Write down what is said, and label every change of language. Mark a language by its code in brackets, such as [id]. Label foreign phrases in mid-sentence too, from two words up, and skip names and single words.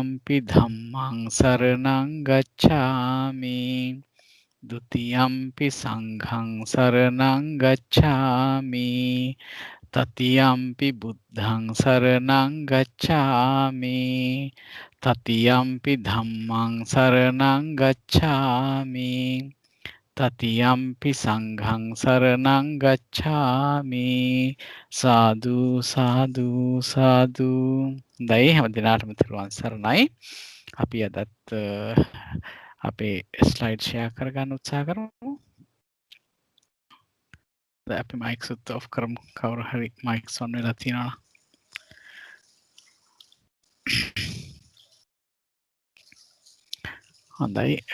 [pi] පි ධම්මං සරණං ගච්ඡාමි ဒုတိယံ පි සංඝං සරණං ගච්ඡාමි තතියම්පි බුද්ධං සරණං ගච්ඡාමි තතියම්පි ධම්මං සරණං ගච්ඡාමි තතියම්පි සංඝං සරණං ගච්ඡාමි සාදු සාදු සාදු. [si] දැයි හැම දිනාටම තෙරුවන් සරණයි. අපි අදත් අපේ [en] slide share [si] කරගන්න උත්සාහ කරමු. අපි මයික් සුත් ඔෆ් කරමු. කවුරු හරි [en] mics on [si] වෙලා තියෙනවා. හොඳයි.